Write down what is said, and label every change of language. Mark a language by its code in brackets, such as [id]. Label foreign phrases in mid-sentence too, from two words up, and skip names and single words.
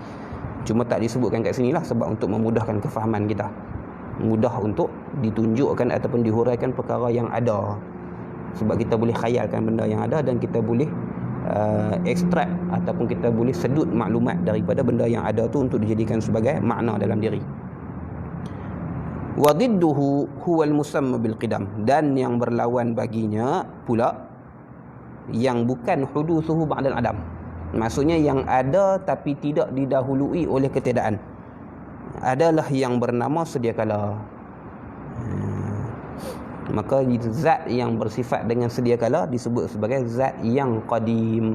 [ms] Cuma tak disebutkan kat sinilah sebab untuk memudahkan kefahaman kita. mudah untuk ditunjukkan ataupun dihuraikan perkara yang ada. Sebab kita boleh khayalkan benda yang ada dan kita boleh ekstrak ataupun kita boleh sedut maklumat daripada benda yang ada tu untuk dijadikan sebagai makna dalam diri. [ar] وضده هو المسمى بالقدم, [ms] dan yang berlawan baginya pula yang bukan [ar] حدوثه بعد العدم. [ms] Maksudnya yang ada tapi tidak didahului oleh ketiadaan adalah yang bernama sedia kala. Maka zat yang bersifat dengan sedia kala disebut sebagai zat yang qadim.